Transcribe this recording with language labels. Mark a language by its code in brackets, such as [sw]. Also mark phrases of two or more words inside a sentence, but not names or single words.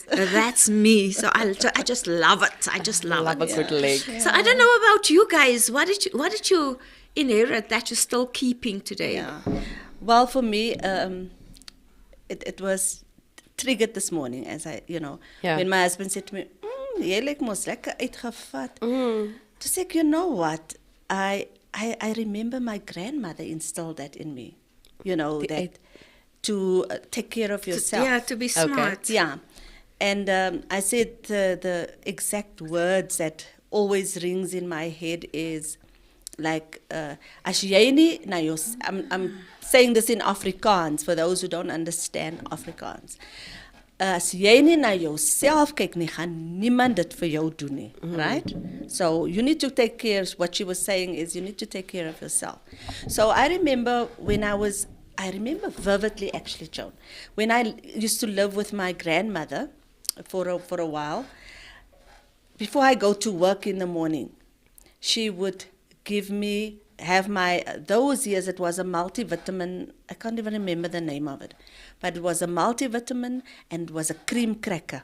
[en] That's me. So I just love it. I just love Love it. a good leg. So I don't know about you guys. What did you inherit that you're still keeping today? Yeah. Well, for me, it was triggered this morning as when my husband said to me, [af] "Jy lyk mos lekker uitgevat." [en] To say, you know what? I remember my grandmother instilled that in me. That to take care of yourself. To be smart. Okay. Yeah. And I said the exact words that always rings in my head is like, [af] as jy nie na jou, [en] I'm saying this in Afrikaans for those who don't understand Afrikaans. [af] As jy nie na jouself kyk nie, gaan niemand dit vir jou doen nie, [en] right? So you need to take care, what she was saying is you need to take care of yourself. So I remember I remember vividly actually, Joan, when I used to live with my grandmother for a while, before I go to work in the morning, she would have those years it was a multivitamin, I can't even remember the name of it, but it was a multivitamin and it was a cream cracker.